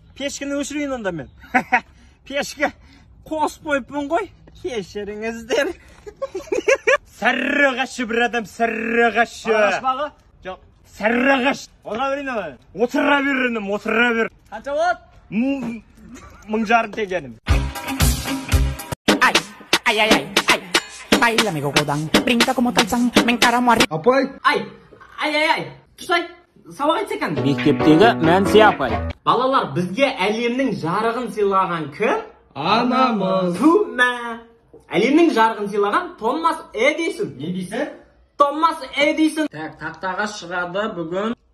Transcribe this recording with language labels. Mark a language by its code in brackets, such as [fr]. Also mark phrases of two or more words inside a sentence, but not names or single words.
[kk] Пешкіні өшірейін онда мен. Пешкі қосып қойыппын ғой. Кешіріңіздер. Сәррағашы бір адам, сәррағашы. Арашпағы? Жоқ. Сәррағаш. Отыра берейін ала. Отыра бер. Қанша болады? 1000 теңгенім. Ay. [es] Bailame gogodang, brinca como Tarzán, me encaramo arriba. [kk] Апай! Ай. Тұсай, сабақ айтса екен. Мектептегі Мәнсия апай. Балалар, бізге әлемнің жарығын сыйлаған кім? Анамыз. Әлемнің жарығын сыйлаған Томас Эдисон. Не дейсің? Томас Эдисон. Тақтаға шығады бүгін.